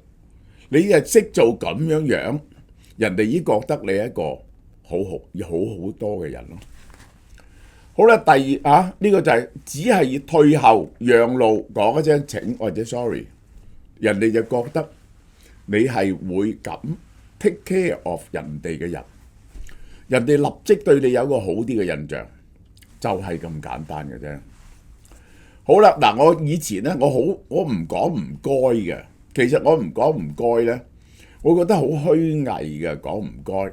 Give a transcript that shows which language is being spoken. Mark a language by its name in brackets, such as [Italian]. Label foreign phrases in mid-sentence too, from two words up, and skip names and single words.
[Cantonese] 你係識做咁樣樣，人哋已經覺得你係一個好多嘅人咯。好啦，第二呢個就係只係要退後讓路，講一聲請或者 sorry， 人哋就覺得你係會咁 [English] take care of [Cantonese] 人哋嘅人，人哋立即對你有一個好啲嘅印象，就係咁簡單嘅啫。好啦，嗱，我以前咧，我唔講唔該嘅，其實我唔講唔該咧，我覺得好虛偽嘅講唔該。